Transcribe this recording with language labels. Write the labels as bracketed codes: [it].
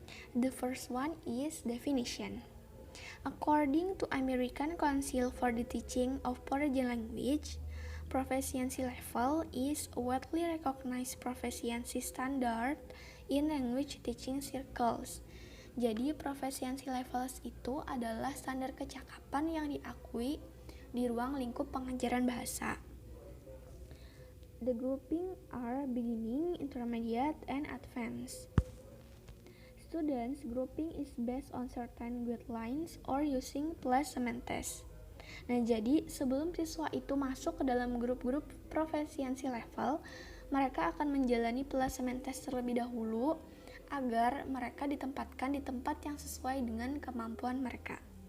[en] The first one is definition. According to American Council for the Teaching of Foreign Language, proficiency level is a widely recognized proficiency standard in language teaching circles. [id] Jadi proficiency levels itu adalah standar kecakapan yang diakui di ruang lingkup pengajaran bahasa. [en] The grouping are beginning, intermediate, and advanced. Students grouping is based on certain guidelines or using placement test. [id] Nah, jadi sebelum siswa itu masuk ke dalam grup-grup proficiency level, mereka akan menjalani placement test terlebih dahulu agar mereka ditempatkan di tempat yang sesuai dengan kemampuan mereka.